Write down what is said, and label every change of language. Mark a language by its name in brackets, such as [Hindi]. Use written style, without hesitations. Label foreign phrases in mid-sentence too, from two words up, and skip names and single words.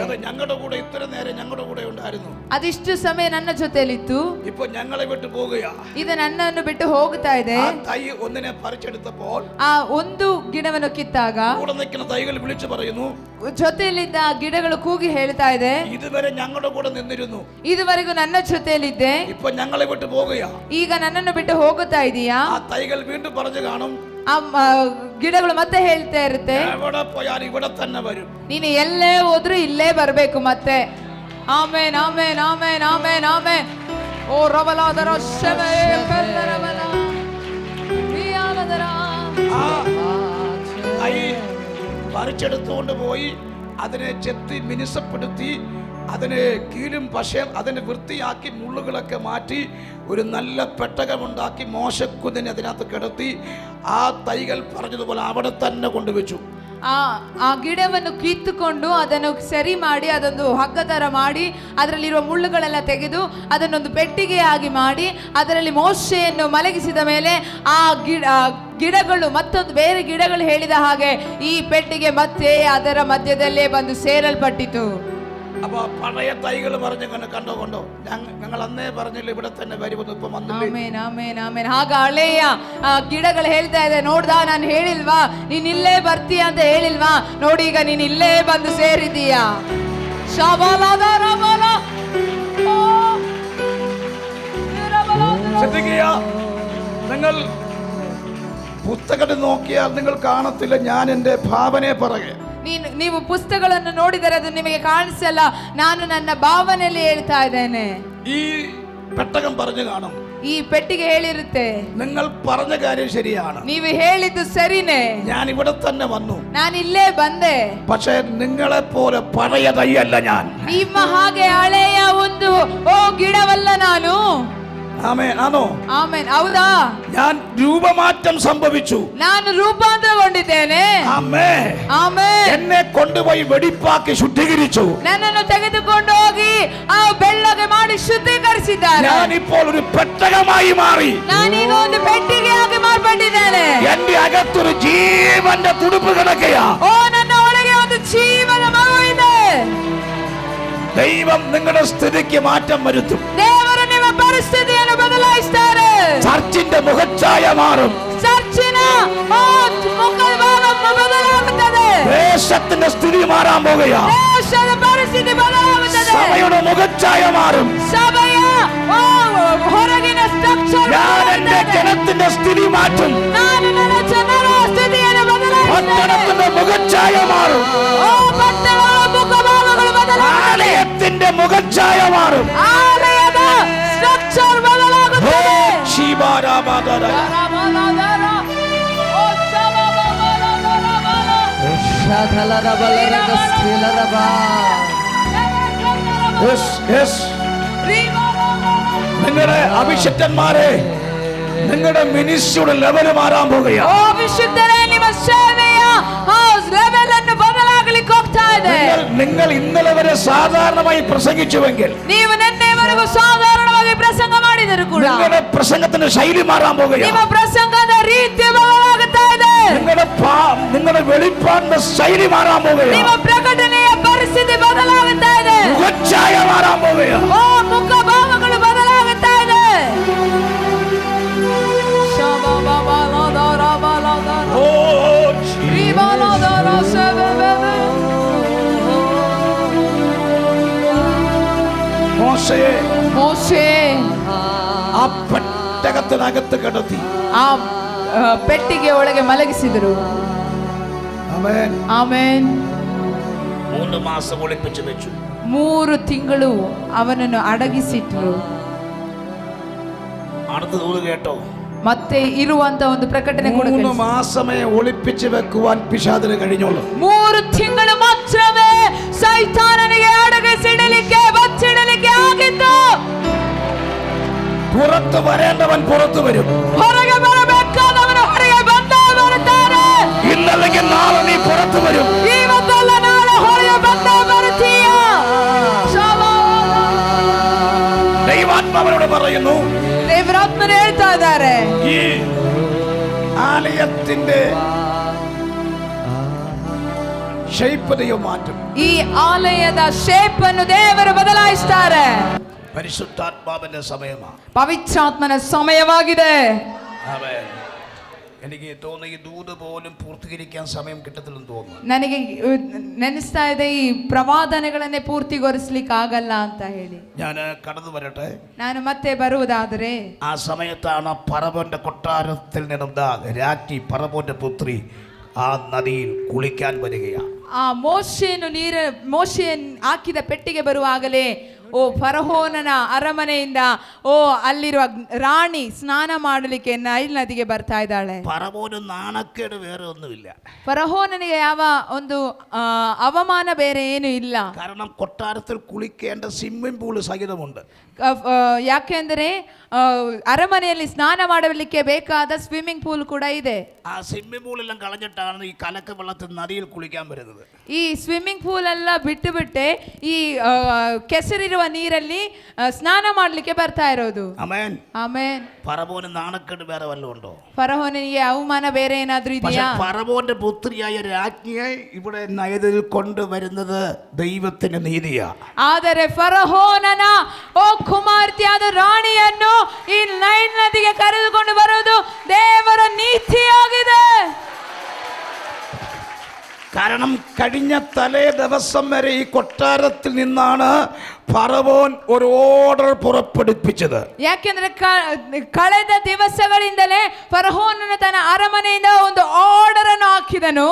[Malayalam] അതെ, ഞങ്ങളുടെ കൂടെ ഇത്ര നേരം ഞങ്ങളുടെ കൂടെ ഉണ്ടായിരുന്നു. [Kannada] ಅದಿಷ್ಟು ಸಮಯ ನನ್ನ ಜೊತೆಯಲ್ಲಿತ್ತು, [Malayalam] ഇപ്പൊ ഞങ്ങളെ വിട്ടു പോകുകയാ. [Kannada] ಇದು ನನ್ನನ್ನು ಬಿಟ್ಟು ಹೋಗ್ತಾ ಇದೆ. [Malayalam] ആ തൈ ഒന്നിനെ പറിച്ചെടുത്തപ്പോൾ [Kannada] ಆ ಒಂದು ಗಿಡವನ್ನು ಕಿತ್ತಾಗ [Malayalam] കൂടെ നിൽക്കുന്ന തൈകൾ വിളിച്ചു പറയുന്നു, [Kannada] ಜೊತೆಯಲ್ಲಿದ್ದ ಗಿಡಗಳು ಕೂಗಿ ಹೇಳ್ತಾ ಇದೆ, [Malayalam] ഇതുവരെ ഞങ്ങളുടെ കൂടെ നിന്നിരുന്നു, [Kannada] ಇದುವರೆಗೂ ನನ್ನ ಜೊತೆಯಲ್ಲಿದ್ದೆ, [Malayalam] ഇപ്പൊ ഞങ്ങളെ വിട്ടു പോകുകയാ. [Kannada] ಈಗ ನನ್ನನ್ನು ಬಿಟ್ಟು ಹೋಗುತ್ತಾ ಇದೀಯಾ? [Malayalam] ആ തൈകൾ വീണ്ടും പറഞ്ഞു കാണും, [Kannada] ಗಿಡಗಳು ಮತ್ತೆ ಹೇಳ್ತಾ ಇರುತ್ತೆ, [Malayalam] എവിടെ പോയാലും ഇവിടെ തന്നെ വരും. [Kannada] ನೀನು ಎಲ್ಲೇ ಹೋದ್ರೂ ಇಲ್ಲೇ ಬರ್ಬೇಕು ಮತ್ತೆ. ಆಮೇನ್ ಆಮೇನ್ ಆಮೇನ್ ಆಮೇನ್ ಆಮೇನ್. ಓ ರಬಲಾದರ ಶಮೆ ಕಲ್ಲರಬಲ [Malayalam] ആ തൈ പറിച്ചെടുത്തുകൊണ്ട് പോയി അതിനെ ചെത്തി മിനുസപ്പെടുത്തി അതിനെ കീലും പശയും അതിനെ വൃത്തിയാക്കി മുള്ളുകളൊക്കെ മാറ്റി ഒരു നല്ല പെട്ടകമുണ്ടാക്കി മോശക്കുതിനെ അതിനകത്ത് കിടത്തി ആ തൈകൾ പറഞ്ഞതുപോലെ അവിടെ തന്നെ കൊണ്ടുവച്ചു. [Kannada] ಆ ಗಿಡವನ್ನು ಕಿತ್ತುಕೊಂಡು ಅದನ್ನು ಸರಿ ಮಾಡಿ ಅದೊಂದು ಹಗ್ಗ ತರ ಮಾಡಿ ಅದರಲ್ಲಿರುವ ಮುಳ್ಳುಗಳೆಲ್ಲ ತೆಗೆದು ಅದನ್ನೊಂದು ಪೆಟ್ಟಿಗೆಯಾಗಿ ಮಾಡಿ ಅದರಲ್ಲಿ ಮೋಶೆಯನ್ನು ಮಲಗಿಸಿದ ಮೇಲೆ ಆ ಗಿಡಗಳು ಮತ್ತೊಂದು ಬೇರೆ ಗಿಡಗಳು ಹೇಳಿದ ಹಾಗೆ ಈ ಪೆಟ್ಟಿಗೆ ಮತ್ತೆ ಅದರ ಮಧ್ಯದಲ್ಲೇ ಬಂದು ಸೇರಲ್ಪಟ್ಟಿತು. [Malayalam] അപ്പൊ പഴയ തൈകൾ പറഞ്ഞു കണ്ടുകൊണ്ടോ ഞങ്ങൾ അന്നേ പറഞ്ഞില്ല ഇവിടെ തന്നെ വരുമെന്ന്. ഇപ്പൊ ವന്നിಲ್ಲ. [Kannada] ಆಗ ಹಳೆಯ ಗಿಡಗಳು ಹೇಳ್ತಾ ಇದೆ, ನೋಡ್ದಾ ನಾನು ಹೇಳಿಲ್ವಾ ನೀನ್ ಇಲ್ಲೇ ಬರ್ತೀಯ ಅಂತ ಹೇಳಿಲ್ವಾ, ನೋಡಿ ಈಗ ನೀನ್ ಇಲ್ಲೇ ಬಂದು ಸೇರಿದೀಯಾ. [Malayalam] നിങ്ങൾ പുസ്തകത്തിൽ നോക്കിയാൽ നിങ്ങൾ കാണത്തില്ല ഞാൻ എൻ്റെ ഭാവനയെ പറയേ. [Kannada] ನೀವು ಪುಸ್ತಕಗಳನ್ನು ನೋಡಿದರೆ ಅದು ನಿಮಗೆ ಕಾಣಿಸಲ್ಲ, ನಾನು ನನ್ನ ಭಾವನೆಯಲ್ಲಿ ಹೇಳ್ತಾ ಇದ್ದೇನೆ. [Malayalam] ഈ പെട്ടകം പറഞ്ഞു കാണും, [Kannada] ಈ ಪೆಟ್ಟಿಗೆ ಹೇಳಿರುತ್ತೆ, [Malayalam] നിങ്ങൾ പറഞ്ഞ കാര്യം ശരിയാണ്, [Kannada] ನೀವು ಹೇಳಿದ್ದು ಸರಿನೇ, [Malayalam] ഞാൻ ഇവിടെ തന്നെ വന്നു, [Kannada] ನಾನು ಇಲ್ಲೇ ಬಂದೆ. [Malayalam] പക്ഷേ നിങ്ങളെ പോലെ പഴയ തൈയല്ല ഞാൻ. [Kannada] ನಿಮ್ಮ ಹಾಗೆ ಹಳೆಯ ಒಂದು ಗಿಡವಲ್ಲ ನಾನು. [Malayalam] ആണോ? [Kannada] ಆಮೆನ್. ಹೌದಾ? [Malayalam] ഞാൻ രൂപമാറ്റം സംഭവിച്ചു, [Kannada] ನಾನು ರೂಪಾಂತರಗೊಂಡಿದ್ದೇನೆ. [Malayalam] എന്നെ കൊണ്ടുപോയി വെടിപ്പാക്കി ശുദ്ധീകരിച്ചു, [Kannada] ನನ್ನನ್ನು ತೆಗೆದುಕೊಂಡು ಹೋಗಿ ಆ ಬೆಳ್ಳಗೆ ಮಾಡಿ ಶುದ್ಧೀಕರಿಸಿದ್ದಾರೆ. [Malayalam] ഞാൻ ഇപ്പോൾ ഒരു പെട്ടകമായി മാറി, [Kannada] ನಾನೀಗ ಒಂದು ಪೆಟ್ಟಿಗೆಯಾಗಿ ಮಾರ್ಪಟ್ಟಿದ್ದೇನೆ. [Malayalam] എന്റെ അകത്തൊരു ജീവന്റെ തുടുപ്പ് കിടക്കുകയാ. [Kannada] ನನ್ನ ಒಳಗೆ ಒಂದು ಜೀವನ ಮಗು ಇದೆ. [Malayalam] ദൈവം നിങ്ങളുടെ സ്ഥിതിക്ക് മാറ്റം വരുത്തും. [Kannada] ದೇವರು ನಿಮ್ಮ ಪರಿಸ್ಥಿತಿಯನ್ನು ಬದಲಾಯಿಸ್ತಾರೆ. [Malayalam] ചർച്ചിന്റെ മുഖച്ഛായ മാറും, [Kannada] ಚರ್ಚಿನ ಮುಖಭಾವವನ್ನು ಬದಲಾಗುತ್ತದೆ. [Malayalam] ദേശത്തിന്റെ സ്ഥിതി മാറാൻ പോകുകയാ. [Kannada] ದೇಶದ ಪರಿಸ್ಥಿತಿ ಬದಲಾಗುತ್ತದೆ. [Malayalam] സഭയുടെ മുഖച്ഛായ മാറും. [Kannada] ಸಭೆಯ ಹೊರಗಿನ ಸ್ಟ್ರಕ್ಚರ್ [Malayalam] ഞാൻ എന്റെ ജനത്തിന്റെ സ്ഥിതി മാറ്റും. [Kannada] ನಾನು ನನ್ನ ಜನರ ಸ್ಥಿತಿಯನ್ನು ಬದಲಾಯಿಸುತ್ತೇನೆ. [Malayalam] പട്ടണത്തിന്റെ മുഖച്ഛായ മാറും. [Kannada] ಪಟ್ಟಣದ ಮುಖಭಾವಗಳು ಬದಲಾಗುತ್ತದೆ. [Malayalam] ആലയത്തിന്റെ മുഖച്ഛായ മാറും. [Kannada] ಆಲಯದ ಸ್ಟ್ರಕ್ಚರ್ ಬದಲಾಗುತ್ತದೆ. [Malayalam] നിങ്ങളുടെ അഭിഷിക്തന്മാരെ, നിങ്ങളുടെ മിനിസ്ട്രിയുടെ ലെവല് മാറാൻ പോകുകയാണ്. [Kannada] ಅಭಿಷಿಕ್ತರೇ, ನಿಮ್ಮ ಸೇವೆಯ ಲೆವೆಲ್ ಅನ್ನು ಬದಲಾಗಲಿಕ್ಕೆ ಹೋಗ್ತಾ ಇದೆ. [Malayalam] നിങ്ങൾ ഇന്നലെ വരെ സാധാരണമായി പ്രസംഗിച്ചുവെങ്കിൽ, [Kannada] ನೀವು ನಿನ್ನೆವರೆಗೂ ಸಾಧಾರಣವಾಗಿ ಪ್ರಸಂಗ ಮಾಡಿದರೂ ಕೂಡ [Malayalam] നിങ്ങളുടെ പ്രസംഗത്തിന്റെ ശൈലി മാറാൻ പോകുകയാണ്. [Kannada] ನಿಮ್ಮ ಪ್ರಸಂಗದ ರೀತಿ ಬದಲಾಗುತ್ತಾ ಇದೆ. [Malayalam] നിങ്ങളുടെ വെളിപ്പാടിന്റെ ശൈലി മാറാൻ പോകുകയാണ്. [Kannada] ನಿಮ್ಮ ಪ್ರಕಟಣೆಯ ಪರಿಸ್ಥಿತಿ ಬದಲಾಗುತ್ತಾ ಇದೆ. [Malayalam] മുഖച്ഛായ മാറാൻ പോകുകയാണ്. [Kannada] ಮುಖಭಾವಗಳು ಬದಲಾಗುತ್ತಾ ಇದೆ. ಮೋಶೆ [Malayalam] ആ പെട്ടകത്തിനകത്ത് കിടത്തി [Kannada] ಆ ಪೆಟ್ಟಿಗೆ ಒಳಗೆ ಮಲಗಿಸಿದರು. ಆಮೆನ್. [Malayalam] 3 മാസം ഒളിപ്പിച്ചു വെച്ചു. [Kannada] 3 ತಿಂಗಳು ಅವನನ್ನು ಅಡಗಿಸಿಟ್ರು. [Malayalam] അടുത്തത് കേട്ടോ, [Kannada] ಮತ್ತೆ ಇರುವಂತ ಒಂದು ಪ್ರಕಟಣೆ ಕೂಡ [Malayalam] 3 മാസമേ ഒളിപ്പിച്ചു വെക്കുവാൻ പിശാചിന് കഴിഞ്ഞുള്ളൂ. [Kannada] 3 ತಿಂಗಳು ಮಾತ್ರವೇ ಸೈತಾನನಿಗೆ ಅಡಗಿಸಿಡಲಿಕ್ಕೆ ಬಚ್ಚಿಡಲಿಕ್ಕೆ ಆಗಿತ್ತು. [Malayalam] പുറത്ത് വരേണ്ടവൻ പുറത്തു വരും, [Kannada] ಹೊರಗೆ ಬರಬೇಕಾದವನು ಹೊರಗೆ ಬಂದೇ ಬರುತ್ತಾನೆ. [Malayalam] ഇന്നല്ലെങ്കിൽ നാളെ നീ പുറത്തു വരും. [Kannada] ಇವತ್ತಲ್ಲ ನಾಳೆ ಹೊರಗೆ ಬಂದೇ ಬರುತ್ತೀಯ. [Malayalam] ദൈവാത്മാവനോട് പറയുന്നു, [Kannada] ದೇವರಾತ್ಮನು ಹೇಳ್ತಾ ಇದ್ದಾರೆ, [Malayalam] ഈ ആലയത്തിന്റെ ഷേപ്പ് ദൈവം മാറ്റും. [Kannada] ಈ ಆಲಯದ ಶೇಪ್ ಅನ್ನು ದೇವರು ಬದಲಾಯಿಸ್ತಾರೆ. [Malayalam] പരിശുദ്ധാത്മാവിന്റെ സമയമാണ്. [Kannada] ಪವಿತ್ರಾತ್ಮನ ಸಮಯವಾಗಿದೆ. [Malayalam] എനിക്ക് തോന്നുന്നു ഈ ദൂത് പോലും പൂർത്തീകരിക്കാൻ സമയം കിട്ടത്തില്ലെന്ന് തോന്നുന്നു. [Kannada] ನನಗೆ ನೆನೆಸ್ತಾ ಇದೆ ಈ ಪ್ರವಾದನೆಗಳನ್ನೇ ಪೂರ್ತಿಗೊಳಿಸ್ಲಿಕ್ಕೆ ಆಗಲ್ಲ ಅಂತ ಹೇಳಿ. [Malayalam] ഞാൻ കടന്നു വരട്ടെ. [Kannada] ನಾನು ಮತ್ತೆ ಬರುವುದಾದರೆ [Malayalam] ആ സമയത്താണ് പറവോന്റെ കൊട്ടാരത്തിൽ നിന്നും രാജ്ഞി പറവോന്റെ പുത്രി ആ നദിയിൽ കുളിക്കാൻ വരികയാണ്. [Kannada] ಆ ಮೋಶೆಯನ್ನು ಹಾಕಿದ ಪೆಟ್ಟಿಗೆ ಬರುವಾಗಲೇ ಫರೋಹನನ ಅರಮನೆಯಿಂದ ಅಲ್ಲಿರುವ ರಾಣಿ ಸ್ನಾನ ಮಾಡಲಿಕ್ಕೆ ನೈಲ್ ನದಿಗೆ ಬರ್ತಾ ಇದ್ದಾಳೆ. [Malayalam] പറവോന് നാണക്കേട് വേറെ ഒന്നുമില്ല. [Kannada] ಫರೋಹನನಿಗೆ ಯಾವ ಒಂದು ಅವಮಾನ ಬೇರೆ ಏನು ಇಲ್ಲ. [Malayalam] കാരണം കൊട്ടാരത്തിൽ കുളിക്കേണ്ട [English] swimming pool [Malayalam] സഹിതമുണ്ട്. [Kannada] ಯಾಕೆಂದರೆ ಅರಮನೆಯಲ್ಲಿ ಸ್ನಾನ ಮಾಡಲಿಕ್ಕೆ ಬೇಕಾದ [English] swimming pool [Kannada] ಕೂಡ ಇದೆ. [Malayalam] ആ [English] swimming pool [Malayalam] എല്ലാം കളഞ്ഞിട്ടാണ് ഈ കലക്ക വെള്ളത്തിൽ നദിയിൽ കുളിക്കാൻ വരുന്നത്. [Kannada] ಈ [English] swimming pool [Kannada] ಎಲ್ಲ ಬಿಟ್ಟೆ ಈ ಕೆಸರಿರುವ ನೀರಲ್ಲಿ ಸ್ನಾನ ಮಾಡಲಿಕ್ಕೆ ಬರ್ತಾ ಇರೋದು. [Malayalam] ആമേൻ. [Kannada] ಆಮೇನ್. [Malayalam] പറവോന് നാണക്കേട് വേറെ വല്ലതും ഉണ്ടോ? [Kannada] ಫರೋಹನಿಗೆ ಅವಮಾನ ಬೇರೆ ಏನಾದ್ರೂ ಇದೆಯಾ? [Malayalam] പറവോന്റെ പുത്രിയായ രാജ്ഞിയെ ഇവിടെ നയതിൽ കൊണ്ടുവരുന്നത് ദൈവത്തിന്റെ നീതിയാ. [Kannada] ಆದರೆ ಫರೋಹನನ ಕುಮಾರ್ತಿಯಾದ ರಾಣಿಯನ್ನು ಈ ನೈಲ್ ನದಿಗೆ ಕರೆದುಕೊಂಡು ಬರುವುದು ದೇವರ ನೀತಿಯಾಗಿದೆ. [Malayalam] കാരണം കഴിഞ്ഞ തലേ ദിവസം വരെ ഈ കൊട്ടാരത്തിൽ നിന്നാണ് ഫറവോൻ ഒരു ഓർഡർ പുറപ്പെടുവിച്ചത്. [Kannada] ಯಾಕೆಂದ್ರೆ ಕಳೆದ ದಿವಸಗಳಿಂದಲೇ ಫರೋಹನನು ತನ್ನ ಅರಮನೆಯಿಂದ ಒಂದು ಆರ್ಡರ್ ಅನ್ನು ಹಾಕಿದನು.